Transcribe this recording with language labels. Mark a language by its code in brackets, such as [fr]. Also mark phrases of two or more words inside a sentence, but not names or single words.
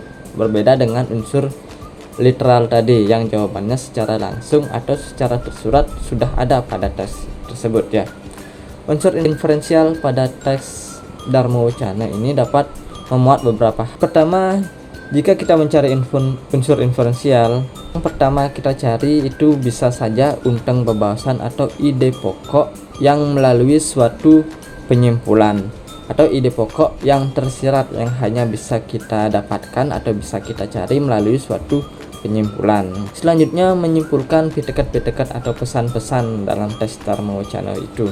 [id] Berbeda dengan unsur literal tadi yang jawabannya secara langsung atau secara tersurat sudah ada pada teks tersebut ya. Unsur inferensial pada teks Dharma Wacana ini dapat memuat beberapa. Pertama, jika kita mencari unsur inferensial, yang pertama kita cari itu bisa saja [ban] untang bebaosan [id] atau ide pokok yang melalui suatu penyimpulan. atau ide pokok yang tersirat yang hanya bisa kita dapatkan atau bisa kita cari melalui suatu penyimpulan. Selanjutnya menyimpulkan pitekat-pitekat atau pesan-pesan dalam teks Dharma Wacana itu.